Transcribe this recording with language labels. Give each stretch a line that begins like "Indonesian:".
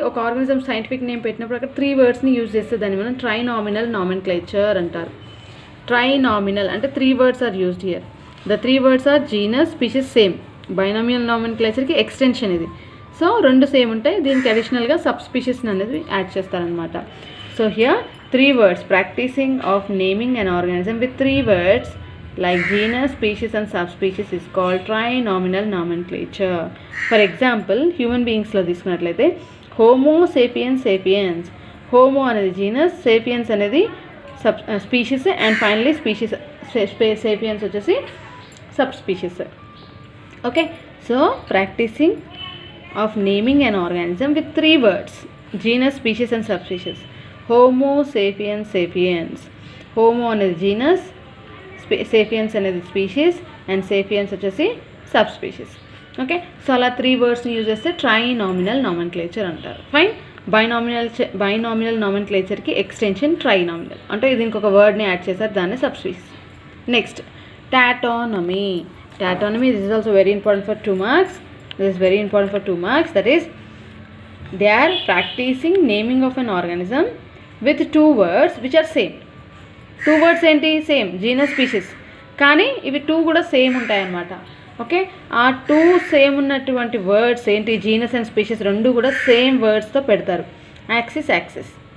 Telugu: ఒక organism scientific name పెట్టినప్పుడు అక్కడ 3 wordsని యూజ్ చేస్తే దాన్ని మనం ట్రైనామినల్ నామెన్క్లేచర్ అంటారు.
English: Trinomial అంటే 3 words are used here. The 3 words are genus, species, same.
Telugu: Binomial నామెన్క్లేచర్కి extension ఇది. సో 2 సేమ్ ఉంటాయి, దీనికి అడిషనల్గా సబ్ స్పీషీస్ని అనేది యాడ్ చేస్తారనమాట.
English: So here 3 words, practising of naming an organism with 3 words like genus, species and subspecies is called trinomial nomenclature. For example, human beings
Telugu: లో తీసుకున్నట్లయితే homo sapiens sapiens. homo అనేది genus, sapiens అనేది species, and finally sapiens వచ్చేసి sub species.
English: Okay, so practising of naming an organism with 3 words, genus, species and subspecies.
Telugu: homo sapiens sapiens. homo అనేది genus, sapiens అనేది species, and sapiens వచ్చేసి sub species. Okay, so అలా 3 wordsని use చేస్తే ట్రైనామినల్ nomenclature అంటారు. Fine. Binomial నామెన్క్లేచర్కి extension ట్రైనామినల్, అంటే ఇది ఇంకొక వర్డ్ని add చేశారు, దాన్ని సబ్స్పీషీస్. Next టాటోనమీ.
English: Taxonomy, this is also very important for 2 marks. This is very important for 2 marks. That is, they are practicing naming of an organism with 2 words which are same.
Telugu: 2 words ఏంటి same, genus species, కానీ ఇవి 2 కూడా same ఉంటాయి అన్నమాట. Okay, ఆ 2 same ఉన్నటువంటి words ఏంటి, genus and species రెండు కూడా సేమ్ వర్డ్స్తో పెడతారు. యాక్సిస్.